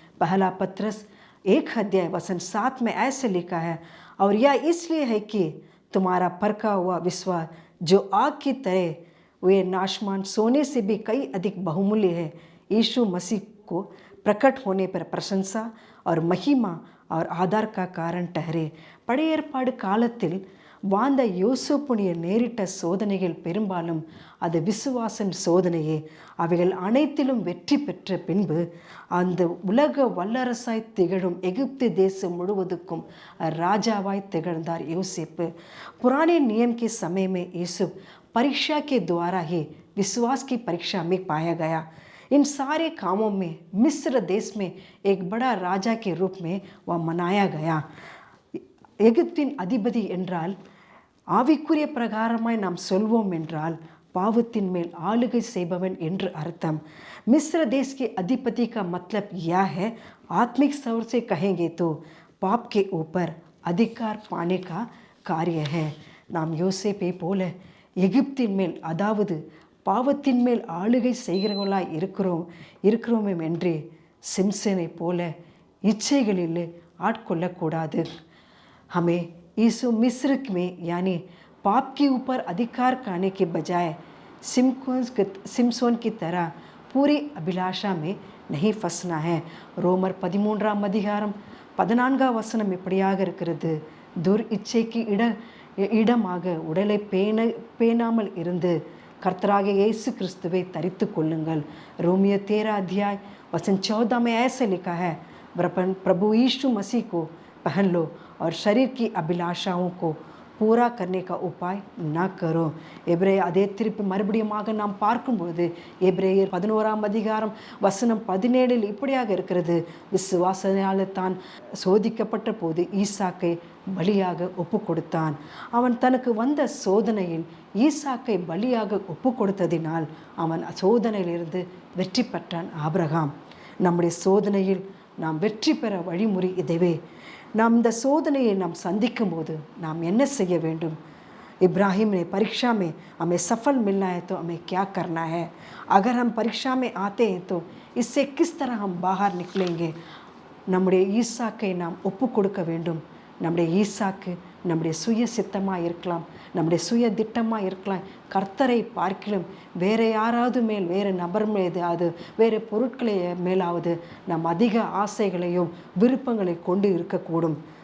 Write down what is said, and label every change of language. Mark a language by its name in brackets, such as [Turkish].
[Hindi] पहला पत्रस 1 अध्याय वचन 7 में ऐसे लिखा है, और यह इसलिए है कि तुम्हारा परखा हुआ विश्वास जो आग की तरह वे नाशमान सोने से भी कई अधिक बहुमूल्य है, यीशु मसीह को प्रकट होने पर प्रशंसा और महिमा और आदर का कारण ठहरे. [Tamil] பழைய ஏற்பாடு காலத்தில் வாழ்ந்த யோசேப்புடைய நேரிட்ட சோதனைகள் பெரும்பாலும் அது விசுவாசன் சோதனையே. அவைகள் அனைத்திலும் வெற்றி பெற்ற பின்பு அந்த உலக வல்லரசாய் திகழும் எகிப்து தேசம் முழுவதுக்கும் ராஜாவாய் திகழ்ந்தார் யோசேப்பு. [Hindi] पुराने नियम के समय में यूसुफ परीक्षा के द्वारा ही विश्वास की परीक्षा में पाया गया. इन सारे कामों में मिस्र देश में एक बड़ा राजा के रूप में वह मनाया गया. [Tamil] எகிப்தின் அதிபதி என்றால் ஆவிக்குரிய பிரகாரமாய் நாம் சொல்வோம் என்றால் பாவத்தின் மேல் ஆளுகை செய்பவன் என்று அர்த்தம். [Hindi] मिस्र देश के अधिपति का मतलब यह है, आत्मिक तौर से कहेंगे तो पाप के ऊपर अधिकार पाने का कार्य है. [Tamil] நாம் யோசேப்பை போல எகிப்தின் மேல், அதாவது பாவத்தின் மேல் ஆளுகை செய்கிறவர்களாய் இருக்கிறோமே என்று சிம்சனை போல இச்சைகளில் ஆட்கொள்ளக்கூடாது. [Hindi] हमें यीशु मिस्र में यानी पाप के ऊपर अधिकार करने के बजाय सिमसोन की तरह पूरी अभिलाषा में नहीं फंसना है. [Tamil] ரோமர் 13ஆம் அதிகாரம் 14ஆம் வசனம் இப்படியாக இருக்கிறது. துர் இச்சைக்கு இடமாக உடலை பேணாமல் இருந்து கர்த்தராகிய இயேசு கிறிஸ்துவை தரித்து கொள்ளுங்கள். [Hindi] रोमियो 13 अध्याय वचन 14 में ऐसे लिखा है, प्रभु यीशु मसीह को पहन लो और शरीर की अभिलाषाओं को पूरा करने का उपाय न करो. [Tamil] எபிரேயர் அதே திருப்பி மறுபடியுமாக நாம் பார்க்கும்போது எபிரேயர் 11ஆம் அதிகாரம் வசனம் 17 இப்படியாக இருக்கிறது, விசுவாசத்தால் தான் சோதிக்கப்பட்ட போது ஈசாக்கை பலியாக ஒப்பு கொடுத்தான். அவன் தனக்கு வந்த சோதனையில் ஈசாக்கை பலியாக ஒப்பு கொடுத்ததினால் அவன் சோதனையிலிருந்து வெற்றி பெற்றான். ஆபிரகாம், நம்முடைய சோதனையில் நாம் வெற்றி பெற வழிமுறை இதுவே. நாம் இந்த சோதனையை நாம் சந்திக்கும் போது நாம் என்ன செய்ய வேண்டும்? [Hindi] इब्राहिम ने परीक्षा में हमें सफल मिलना है तो हमें क्या करना है? अगर हम परीक्षा में आते हैं तो इससे किस तरह हम बाहर निकलेंगे? [Tamil] நம்முடைய ஈசாக்கை நாம் ஒப்பு கொடுக்க வேண்டும். நம்முடைய ஈசாக்கு நம்முடைய சுய சித்தமாக இருக்கலாம், நம்முடைய சுய திட்டமாக இருக்கலாம். கர்த்தரை பார்க்கிலும் வேறு யாராவது மேல், வேறு நபர் மீதாவது, வேறு பொருட்களை மேலாவது நாம் அதிக ஆசைகளையும் விருப்பங்களை கொண்டு இருக்கக்கூடும்.